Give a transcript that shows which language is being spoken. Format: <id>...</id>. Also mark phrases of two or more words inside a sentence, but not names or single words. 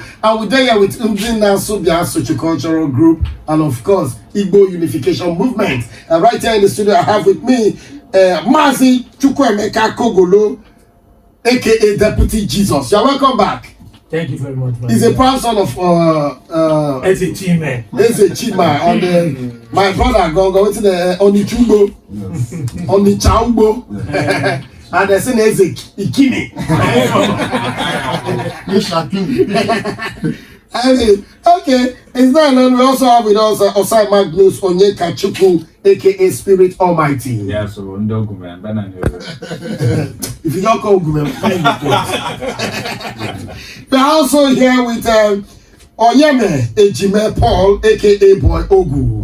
<en>And we're there with Ndina Subia Sociocultural Group and of course Igbo Unification Movement. And right here in the studio I have with me Mazi Chukwemeka Kogolo, aka Deputy Jesus. You're welcome back. Thank you very much. He's a proud son of Eze Chime. Eze Chima and my brother go to the Onichumbo, Onichaumbo, and they say Eze Ikimi. Okay, it's not alone. We also have with us Osai Magnus Onyeka Chukwu, aka Spirit Almighty. Yeah, so Ndogume, If you don't call Gume, we're also here with Oyeme Ejime Paul, aka Boy Ogu.</en>